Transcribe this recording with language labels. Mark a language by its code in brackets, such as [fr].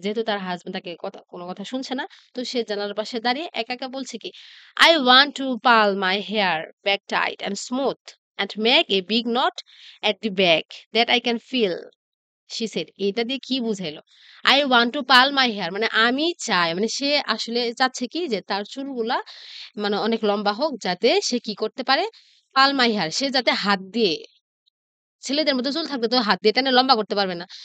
[bn] যেহেতু তার হাসব্যান্ড তাকে কোন কথা শুনছে না। তো সে জানালার পাশে দাঁড়িয়ে একা, একা বলছে কি, [en] "I want to pull my hair back tight and smooth and make a big knot at the back that I can feel." she said [bn] এটা দিয়ে কি বুঝাইলো? [en] I want to pull my hair [bn] মানে আমি চাই মানে সে আসলে চাচ্ছে কি যে তার চুলগুলা মানে অনেক লম্বা হোক যাতে সে কি করতে পারে? [en] pull my hair [bn] সে যাতে হাত দিয়ে ছেলেদের মতো চুল থাকলে তো হাত দিয়ে টেনে লম্বা করতে পারবে না।